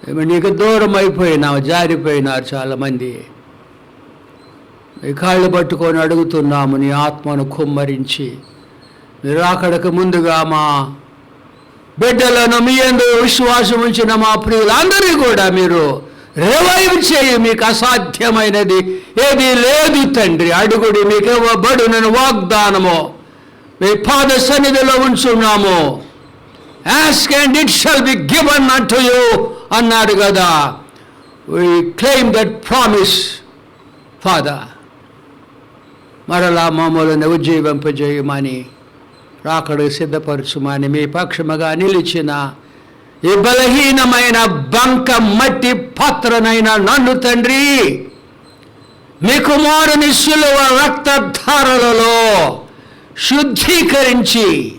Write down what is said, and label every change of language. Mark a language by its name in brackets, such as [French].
[Telugu] నీకు దూరం అయిపోయినావు, జారిపోయినారు చాలామంది. మీ కాళ్ళు పట్టుకొని అడుగుతున్నాము, నీ ఆత్మను కుమ్మరించి మీరు అక్కడికి ముందుగా మా బిడ్డలను మీ యందు విశ్వాసం ఉంచిన మా ప్రియులందరినీ కూడా మీరు రివైవ్ చేయి. మీకు అసాధ్యమైనది ఏదీ లేదు తండ్రి. అడుగుడి, మీకు ఇవ్వబడునని వాగ్దానము మీ పాద సన్నిధిలో ఉంచున్నాము. [English] Ask and it shall be given unto you [Telugu] అన్నాడు కదా. [English] We claim that promise, Father. [Telugu] మరలా మమ్మల్ని ఉజ్జీవింపజేయమని, రాకడకు సిద్ధపరచుమని మీ పక్షముగా నిలిచిన ఈ బలహీనమైన బంక మట్టి పాత్రనైనా నన్ను తండ్రి మీ కుమారుని శిలువ రక్తధారలలో శుద్ధీకరించి